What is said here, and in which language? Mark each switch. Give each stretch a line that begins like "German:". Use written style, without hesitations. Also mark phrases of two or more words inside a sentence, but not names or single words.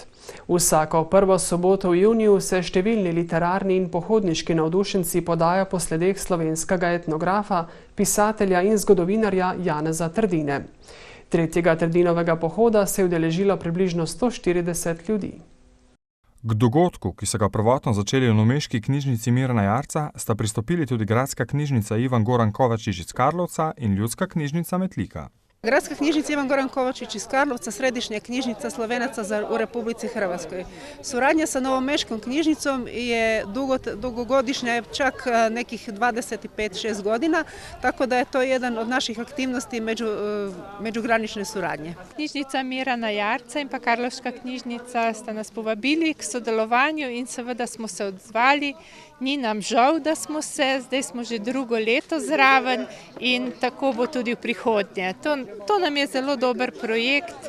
Slovenian: Vsako prvo soboto v juniju se številni literarni in pohodniški navdušenci podajo po sledeh slovenskega etnografa, pisatelja in zgodovinarja Janeza Trdine. 3. Trdinovega pohoda se je udeležilo približno 140 ljudi. K dogodku, ki so ga prvotno začeli v novomeški knjižnici Mirana Jarca, sta pristopili tudi Gradska knjižnica Ivan Goran Kovačič iz Karlovca in Ljudska knjižnica Metlika.
Croatian: Gradska knjižnica Ivan Goran Kovačić iz Karlovca, središnja knjižnica Slovenaca u Republici Hrvatskoj. Suradnja sa Novomeškom knjižnicom je dugogodišnja, čak nekih 25-6 godina, tako da je to jedan od naših aktivnosti međugranične suradnje.
Slovenian: Knjižnica Mirana Jarca in pa Karlovška knjižnica sta nas povabili k sodelovanju in seveda smo se odzvali. Ni nam žal, da smo se, zdaj smo že drugo leto zraven in tako bo tudi v prihodnje. To nam je zelo dober projekt.